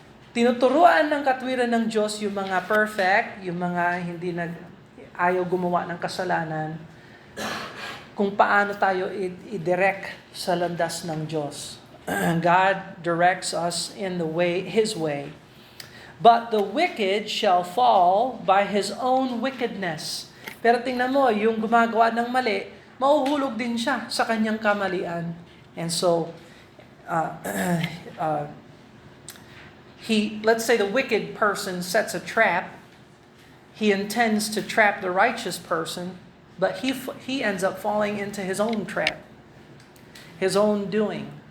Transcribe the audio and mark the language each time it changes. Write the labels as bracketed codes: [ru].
[tl] Tinuturuan ng katwiran ng Diyos yung mga perfect, yung mga hindi ayaw gumawa ng kasalanan, kung paano tayo i-direct sa landas ng Diyos. [en] God directs us in His way. But the wicked shall fall by his own wickedness. [tl] Pero tingnan mo, yung gumagawa ng mali, mauhulog din siya sa kanyang kamalian. [en] And so, let's say the wicked person sets a trap. He intends to trap the righteous person, but he ends up falling into his own trap, his own doing.